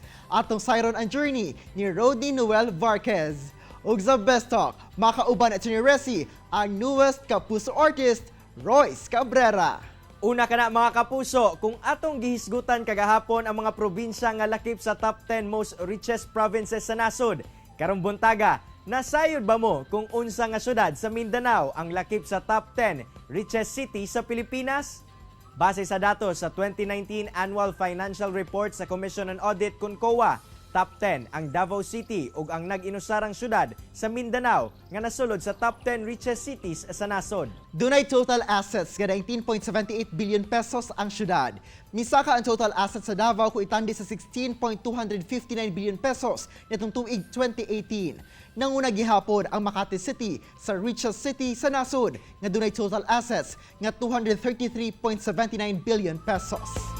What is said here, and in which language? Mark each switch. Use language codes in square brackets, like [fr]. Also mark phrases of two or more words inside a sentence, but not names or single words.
[ceb] Atong sayron ang journey ni Rodney Noel Varquez. Ug sa Best Talk, makauban at ni Resi ang newest kapuso artist, Royce Cabrera. Una ka na mga kapuso, kung atong gihisgutan kagahapon ang mga probinsya nga lakip sa [en] top 10 most richest provinces [ceb] sa nasod, karong buntaga, nasayod ba mo kung unsa nga syudad sa Mindanao ang lakip sa [en] top 10 richest city [ceb] sa Pilipinas? Base sa datos sa 2019 Annual Financial Report sa Commission on Audit CONCOA, top 10 ang Davao City ug ang nag-inusarang syudad sa Mindanao nga nasulod sa [en] top 10 richest cities [ceb] sa nasod. Dunay [en] total assets [ceb] nga 19.78 [en] billion pesos [ceb] ang syudad. Misaka ang [en] total assets [ceb] sa Davao kung itandi sa 16.259 [en] billion pesos [ceb] nitong tuig 2018. Nanguna gihapon ang Makati City sa [en] richest city [ceb] sa nasod nga dunay [en] total assets [ceb] nga 233.79 [en] billion pesos.